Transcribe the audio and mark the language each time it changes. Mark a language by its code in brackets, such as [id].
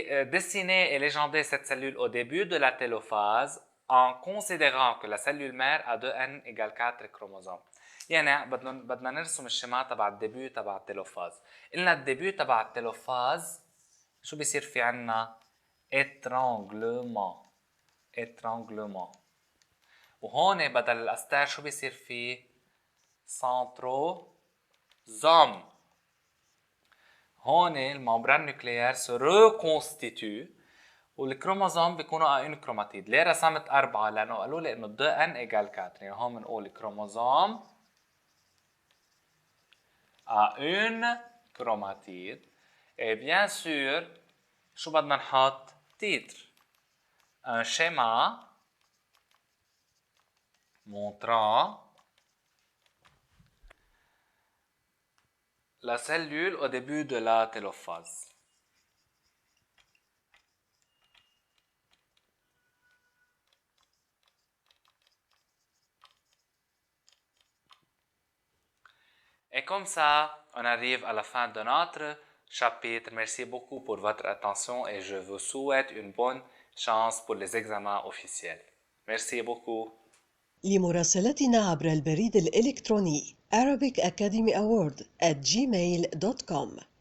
[fr] Dessiner et légender cette cellule au début de la télophase en considérant que la cellule mère a 2n égale 4 chromosomes. [ar] يعني بدنا نرسم الشما تبع الديبيو تبع التيلوفاز. قلنا الديبيو تبع التيلوفاز شو بيصير في عنا؟ étranglement. وهون بدل الاستار شو بيصير في؟ centrosome. هون الممبران نوكليير se reconstitue والكروموزوم بيكونوا à une chromatide. ليه رسمت 4؟ لأنه قالوا لي إنه 2n égale 4. يعني هون بنقول chromosome à une chromatide. Et bien sûr, شو بدنا نحط؟ titre. [fr] Un schéma montrant la cellule au début de la télophase. Et comme ça, on arrive à la fin de notre chapitre. Merci beaucoup pour votre attention et je vous souhaite une bonne chance pour les examens officiels. Merci beaucoup. [ar] لمراسلتنا عبر البريد الإلكتروني arabicacademyaward@gmail.com.